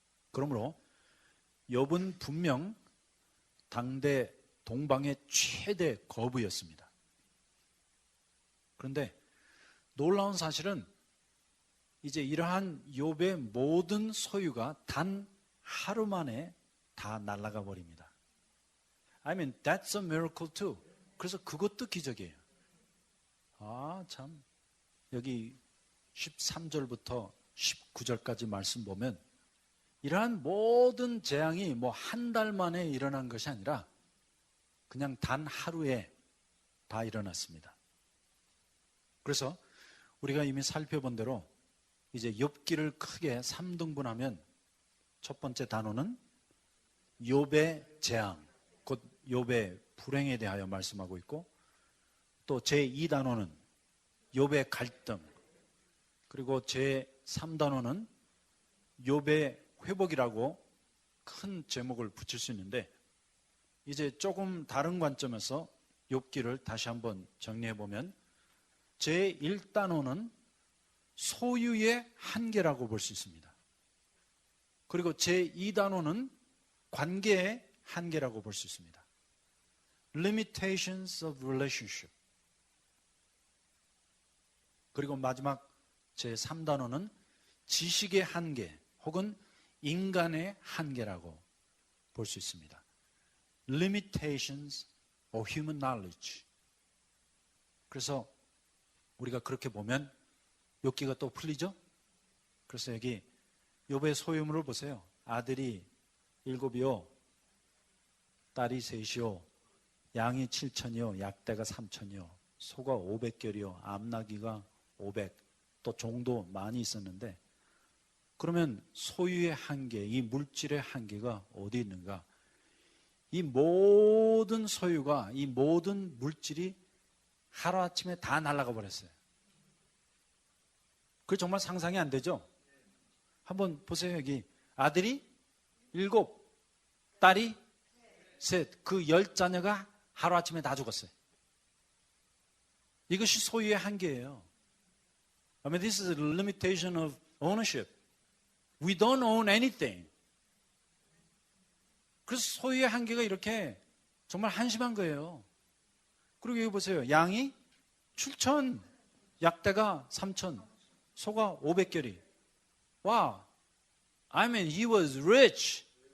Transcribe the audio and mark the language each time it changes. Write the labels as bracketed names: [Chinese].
[Korean] 그러므로 욥은 분명 당대 동방의 최대 거부였습니다. 그런데 놀라운 사실은 이제 이러한 욥의 모든 소유가 단 하루 만에 다 날아가 버립니다. [English] I mean, that's a miracle too. [Korean] 그래서 그것도 기적이에요. 아, 참. 여기 13절부터 19절까지 말씀 보면 이러한 모든 재앙이 뭐 한 달 만에 일어난 것이 아니라 그냥 단 하루에 다 일어났습니다. 그래서 우리가 이미 살펴본 대로 이제 욥기를 크게 3등분하면 첫 번째 단어는 욥의 재앙, 곧 욥의 불행에 대하여 말씀하고 있고 또 제2단어는 욥의 갈등, 그리고 제3단어는 욥의 회복이라고 큰 제목을 붙일 수 있는데 이제 조금 다른 관점에서 욥기를 다시 한번 정리해 보면 제1단어는 소유의 한계라고 볼 수 있습니다. 그리고 제2단원은 관계의 한계라고 볼 수 있습니다. [English] Limitations of relationship. [Korean] 그리고 마지막 제3단원은 지식의 한계 혹은 인간의 한계라고 볼 수 있습니다. [English] Limitations of human knowledge. [Korean] 그래서 우리가 그렇게 보면 욥기가 또 풀리죠? 그래서 여기 욥의 소유물을 보세요. 아들이 7이요, 딸이 3이요, 양이 7천이요, 약대가 3천이요, 소가 500결이요, 암나귀가 500, 또 종도 많이 있었는데, 그러면 소유의 한계, 이 물질의 한계가 어디 있는가? 이 모든 소유가, 이 모든 물질이 하루아침에 다 날아가 버렸어요. 그게 정말 상상이 안 되죠? 한번 보세요. 여기 아들이 7, 딸이 3, 그 10자녀가 하루아침에 다 죽었어요. 이것이 소유의 한계예요. [English] I mean, this is a limitation of ownership. We don't own anything. [Korean] 그래서 소유의 한계가 이렇게 정말 한심한 거예요. 그리고 여기 보세요. 양이 7천, 약대가 3천, 소가 500결이. [English] 와, I mean, he was rich.